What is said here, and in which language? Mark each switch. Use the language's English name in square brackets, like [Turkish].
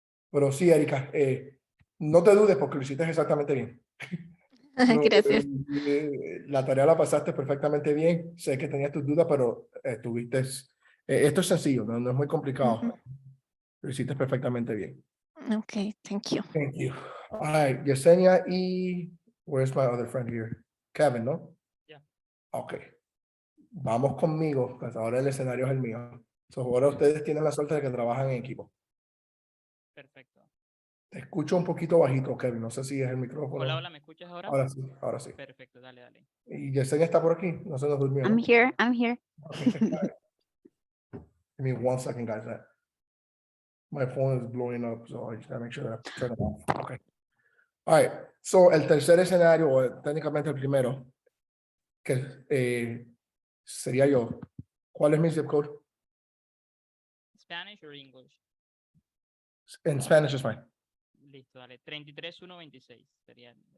[Spanish] Pero sí, Erika, no te dudes porque lo hiciste exactamente bien. Gracias. La tarea la pasaste perfectamente bien. Sé que tenías tus dudas, pero esto es sencillo, no es muy complicado. Ujú. Lo hiciste perfectamente bien. [English] Ok, thank you. Thank you. All right, Yesenia where's my other friend here? [Spanish] Kevin, ¿no? [English] Yeah. [Spanish] Ok. Vamos conmigo, pues ahora el escenario es el mío. So, ahora ustedes tienen la suerte de que trabajan en equipo. Perfecto. Te escucho un poquito bajito, Kevin. No sé si es el micrófono. Hola, hola, ¿me escuchas ahora? Ahora sí, ahora sí. Perfecto, dale, dale. Y Yesenia está por aquí. No se nos durmió. [English] I'm [Spanish] ¿no? [English] here, I'm here. Okay, thank God. Give me 1 second, guys. My phone is blowing up, so I just gotta make sure that I turn it off. Okay. All right. [Spanish] So, el tercer escenario, o técnicamente el primero, que sería yo. ¿Cuál es mi zip code? [English] Spanish or English? En Spanish is fine. [Spanish] Listo, dale. 33126 sería.